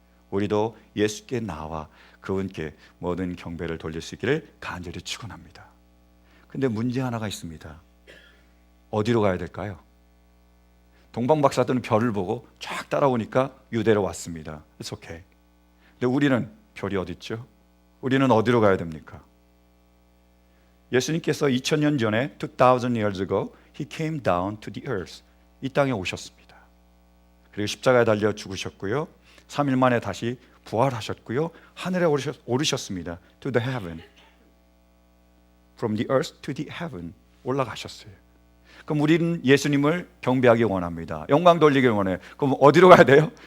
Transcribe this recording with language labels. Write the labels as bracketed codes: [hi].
[ko] 우리도 예수께 나와 그분께 모든 경배를 돌릴 수 있기를 간절히 축원합니다. 근데 문제 하나가 있습니다. 어디로 가야 될까요? 동방 박사들은 별을 보고 쫙 따라오니까 유대로 왔습니다. [en] It's okay. [ko] 근데 우리는 별이 어디 있죠? 우리는 어디로 가야 됩니까? 예수님께서 2000년 전에 [en] 2000 years ago He came down to the earth. [ko] 이 땅에 오셨습니다. 그리고 십자가에 달려 죽으셨고요. 3일 만에 다시 부활하셨고요. 하늘에 오르셨습니다. [en] To the heaven. From the earth to the heaven. [ko] 올라가셨어요. 그럼 우리는 예수님을 경배하기 원합니다. 영광 돌리길 원해요. 그럼 어디로 가야 돼요?